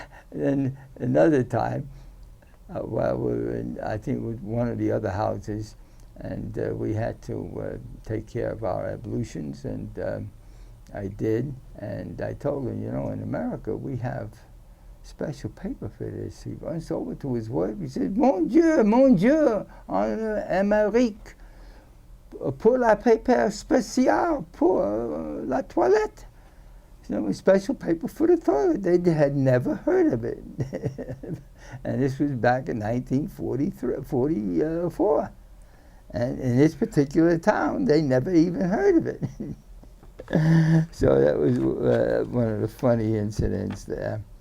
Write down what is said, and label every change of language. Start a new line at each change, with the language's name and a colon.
English: Then another time, while we were in, I think it was one of the other houses, and we had to take care of our ablutions, and I did. And I told him, you know, in America we have special paper for this. He runs over to his wife.
French: He says, mon Dieu, en Amérique, pour la paper spécial pour la toilette.
English: You know, special paper for the toilet. They had never heard of it. And this was back in 1944. And in this particular town, they never even heard of it. So that was one of the funny incidents there.